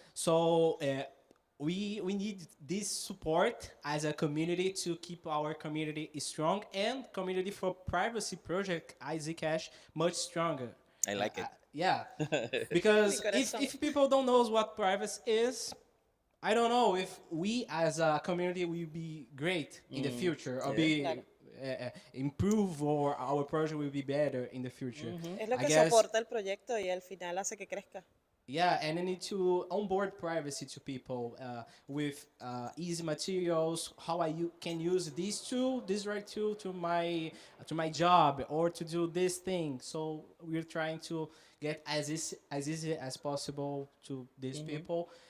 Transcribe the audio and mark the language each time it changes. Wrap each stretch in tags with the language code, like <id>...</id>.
<en>So we need this support as a community to keep our community strong and community for privacy project Zcash much stronger. I like it. Yeah, because if people don't know what privacy is, I don't know if we as a community will be great in the future or be improve or our project will be better in the future.</en> <es>Es lo que soporta el proyecto y al final hace que crezca.</es> <en>Yeah, and I need to onboard privacy to people with easy materials, how can use this right tool to my job or to do this thing. So we're trying to get as easy as possible to these people.</en>